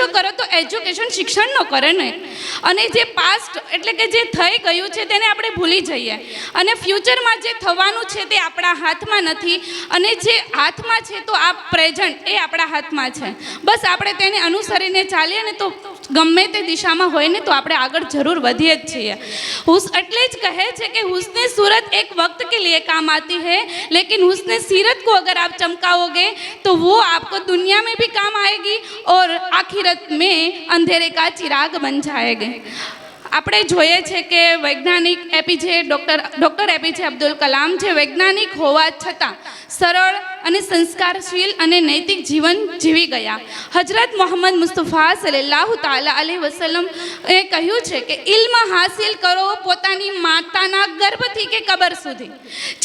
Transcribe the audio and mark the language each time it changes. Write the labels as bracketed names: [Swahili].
[Gujarati] નશો કરો તો એજ્યુકેશન શિક્ષણ ન કરે ને, અને જે પાસ્ટ એટલે કે જે થઈ ગયું છે તેને આપણે ભૂલી જઈએ, અને ફ્યુચરમાં જે થવાનું છે તે આપણા હાથમાં નથી, અને જે હાથમાં છે તો આ પ્રેઝન્ટ એ આપણા હાથમાં છે। બસ આપણે તેને અનુસરીને ચાલીએ ને તો ગમે તે દિશામાં હોય ને તો આપણે આગળ જરૂર વધીએ જ છીએ। એટલે જ કહે છે કે [Hindi] હુસ્ને सूरत एक वक्त के लिए काम आती है, लेकिन हुस्ने सीरत को अगर आप चमकाओगे तो वो आपको दुनिया में भी काम आएगी और आखिरत में अंधेरे का चिराग बन जाएगी। [Gujarati] આપણે જોઈએ છે કે વૈજ્ઞાનિક ડૉક્ટર એપીજે અબ્દુલ કલામ જે વૈજ્ઞાનિક હોવા છતાં સરળ અને સંસ્કારશીલ અને નૈતિક જીવન જીવી ગયા। હજરત મોહમ્મદ મુસ્તફા સલ્લલ્લાહુ તાલા અલૈહિ વસલ્લમ એ કહ્યું છે કે ઇલ્મ હાસિલ કરો પોતાની માતાના ગર્ભથી કે કબર સુધી।